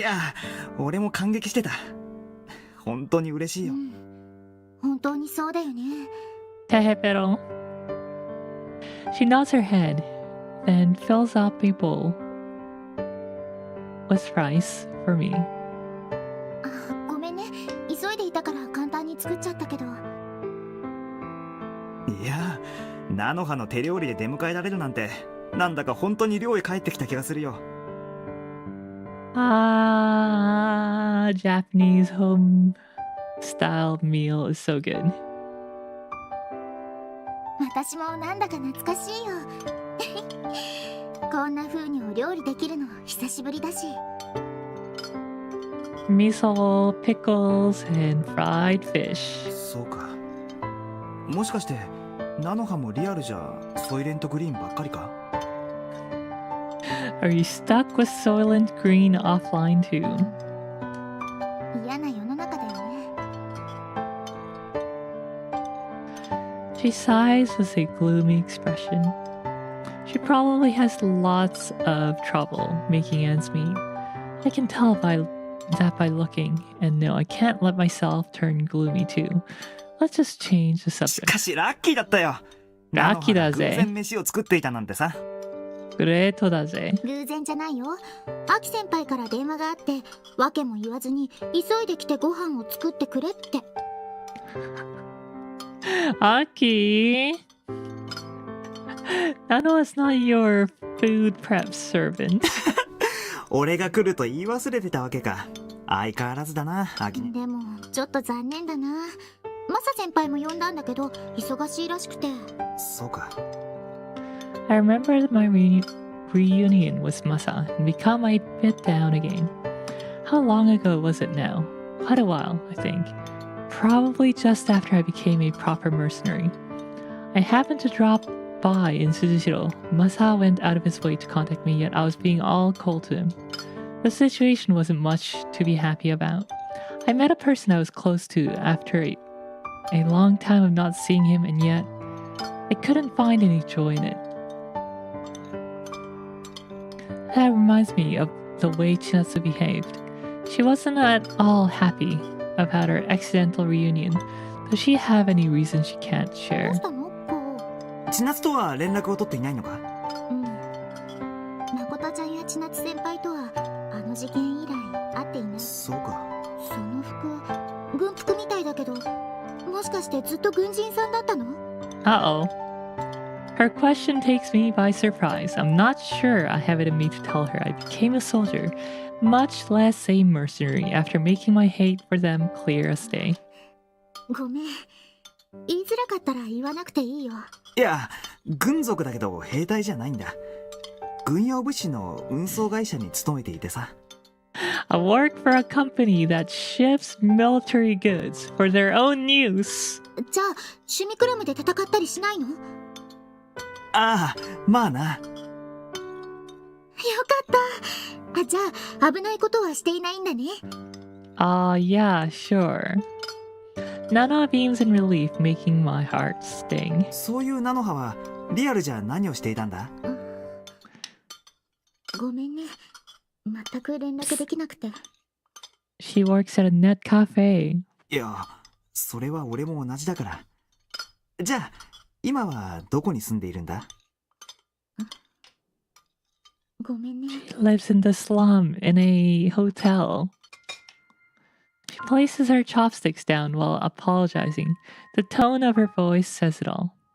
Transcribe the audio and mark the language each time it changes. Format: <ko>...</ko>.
<ja>や俺も感激してた。本当に嬉しいよ。本当にそうだよね。 Tehepero.</ja> <en>She nods her head, then fills up a bowl with rice for me.</en> <ja>あ、ごめんね。急いでいたから簡単に作っちゃったけど。いや菜の葉の手料理で出迎えられるなんてなんだか本当に寮へ帰ってきた気がするよ。</ja> <en>Ah, Japanese home style meal is so good.</en> <ja>私もなんだか懐かしいよ。こんな風にお料理できるの久しぶりだし。</ja> <en>Miso, pickles, and fried fish.</en> <ja>そうか。もしかして菜の葉もリアルじゃソイレントグリーンばっかりか？</ja> <en>Are you stuck with Soylent Green offline too?</en> <ja>嫌な世の中だよね。</ja> <en>She sighs with a gloomy expression. She probably has lots of trouble making ends meet. I can tell by looking, and no, I can't let myself turn gloomy too. Let's just change the</en> <ja>し</ja> <en>subject.</en> <ja>かしラッキーだったよ。ラッキーだぜ。菜の花が偶然飯を作っていたなんてさ。グレートだぜ。偶然じゃないよ。アキ先輩から電話があって訳も言わずに急いで来てご飯を作ってくれって。</ja> <en>Aki! Nano is not your food prep servant.</en> <ja>俺が来ると言い忘れてたわけか。相変わらずだな、アキネ。でもちょっと残念だな。マサ先輩も呼んだんだけど忙しいらしくて。そうか。</ja> <en>I remember my reunion with Masa and become a bit down again. How long ago was it now? Quite a while, I think. Probably just after I became a proper mercenary. I happened to drop by in Suzushiro. Masa went out of his way to contact me, yet I was being all cold to him. The situation wasn't much to be happy about. I met a person I was close to after a long time of not seeing him, and yet I couldn't find any joy in it. That reminds me of the way Chinatsu behaved. She wasn't at all happy about our accidental reunion. Does she have any reason she can't</en> <ja>ど</ja> <en>share?</en> <ja>うしたのこ千夏とは連絡を取っていないのか？う。誠ちゃんや千夏先輩とはあの事件以来会っていない。そうか。その服軍服みたいだけどもしかしてずっと軍人さんだったの？</ja> <en>Uh-oh. Her question takes me by surprise. I'm not sure I have it in me to tell her I became a soldier, much less a mercenary, after making my hate for them clear as day.</en> <ja>ごめん。言いづらかったら言わなくていいよ。いや、軍属だけど兵隊じゃないんだ。軍用物資の運送会社に勤めていてさ。</ja> <en>I work for a company that ships military goods for their own use.</en> <ja>じゃあ趣味クラブで戦ったりしないの？よああ、まあな。かった。じゃあ危ないことはしていないんだね。</ja> <en>Yeah, sure. Nana beams in relief, making my heart sting.</en> <ja>そういう菜の葉はリアルじゃ何をしていたんだ？ごめんね。全く連絡できなくて。</ja> <en>She works at a net cafe.</en> <ja>いや、それは俺も同じだから。じゃあ、今はどこに住んでいるんだ？ごめんね。</ja> <en>She lives in the slum in a hotel. She places her chopsticks down while apologizing. The tone of her voice says it all.</en>